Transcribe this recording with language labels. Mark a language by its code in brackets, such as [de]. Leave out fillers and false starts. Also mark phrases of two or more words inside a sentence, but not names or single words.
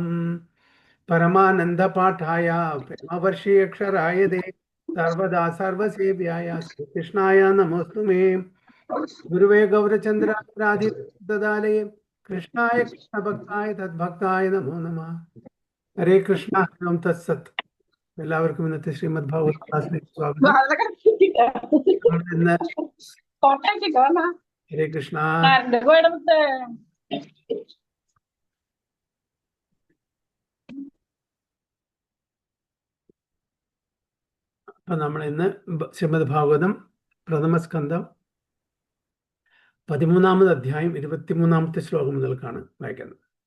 [sa] परमानंद पाठाय प्रेमवर्षीयक्षराय दे सर्वदा सर्वसेव्याय श्रीकृष्णाय नमोऽस्तु मे गुरुवे गौरचंद्रादि ददालये कृष्णाय कृष्णभक्ताय तद्भक्ताय नमो नमः हरे कृष्ण ओम तत्सत् [ml] എല്ലാവർക്കും ഇന്നത്തെ ശ്രീമദ് ഭാഗവത ക്ലാസ്സിലേക്ക് സ്വാഗതം [sa] ഹരേ കൃഷ്ണ [ml] അപ്പൊ നമ്മൾ ഇന്ന് ശ്രീമദ് ഭാഗവതം പ്രഥമസ്കന്ധം 13-ാമത് അധ്യായം 23-ാമത്തെ ശ്ലോകം മുതൽക്കാണ് വായിക്കുന്നത്.